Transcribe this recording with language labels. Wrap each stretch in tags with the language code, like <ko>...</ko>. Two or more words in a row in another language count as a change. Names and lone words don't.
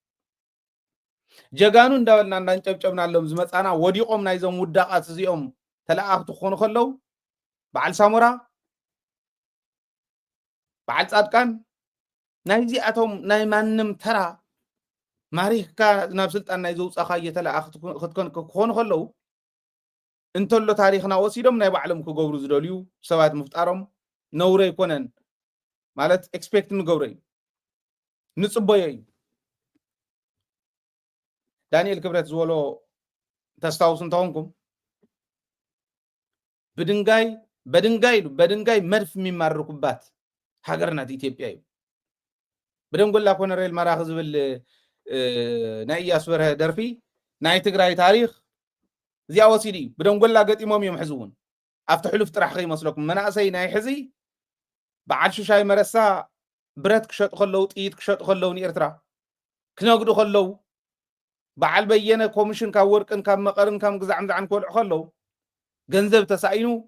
<ti>ጀጋኑ እንዳበልና እንዳንጨብጨብናሎም ዝመፃና ወዲቖም ናይዞም ውዳቃት እዚኦም ተለኣኽቲ ክኾኑ ከለው በዓል ሳሞራ በዓል ጻድቃን ናይ እዚኣቶም ናይ ማንም ተራ ማሪኽካ ናብ ስልጣን ናይ ዘውፃኻ እየተለኣኽቲ ክኾኑ ከለው እንተሎ ታሪኽና ወሲዶም ናይ ባዕሎም ክገብሩ ዝደልዩ ሰባት ምፍጣሮም ነውረ ኣይኮነን ማለት ኤክስፔክት ንገብሮ እዩ ንፅበዮ እዩ ዳንኤል ክብረት ዝበሎ ተስታውሱ እንተኾንኩም</ti> <am>በድንጋይ መድፍ የሚማርኩባት ሀገር ናት ኢትዮጵያ</am> <ti>እዩ ብደንጎላ ኮነሬል መራኽ ዝብል ናይ ኢያሱ በርሀ ደርፊ ናይ ትግራይ ታሪክ እዚኣ ወሲድ እዩ ብደንጎላ ገጢሞም እዮም ሕዚ እውን ኣብቲ ሕሉፍ ጥራሕ ከይመስለኩም መናእሰይ ናይ ሕዚ በዓል ሽሻይ መረሳ ብረት ክሸጡ ከለው ጥይት ክሸጡ ከለው ንኤርትራ ክነግዱ ከለው በዓል በየነ ኮሚሽን ካብ ወርቅን ካብ መቐርን ካብ ግዛዕምዛዕን ክበልዑ ከለው ገንዘብ ተሳኢኑ</ti>